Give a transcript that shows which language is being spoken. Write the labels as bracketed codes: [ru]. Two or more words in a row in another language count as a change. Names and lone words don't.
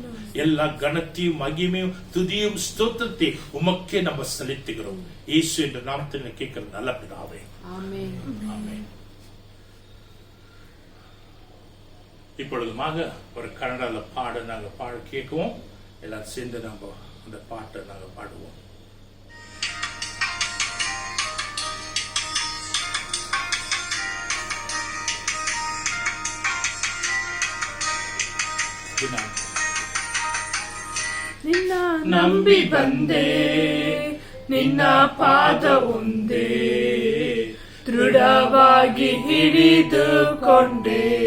[ta] எல்லா கனத்தையும் மகிமையும் துதியும் ஸ்தோத்திரத்தை உமக்கே நம்ம செலுத்துகிறோம். இயேசு என்ற நாமத்தில் கேட்கிற நல்ல பிதாவே, ஆமென். ஆமென். இப்பொழுதுமாக ஒரு கன்னடால பாட நாங்கள் பாட கேட்குவோம். எல்லாரும் சேர்ந்து நம்ம அந்த பாட்டை நாங்கள் பாடுவோம். [kn] ನಿನ್ನ ನಂಬಿ ಬಂದೆ, ನಿನ್ನ ಪಾದ ಒಂದೇ ದೃಢವಾಗಿ ಹಿಡಿದುಕೊಂಡೆ.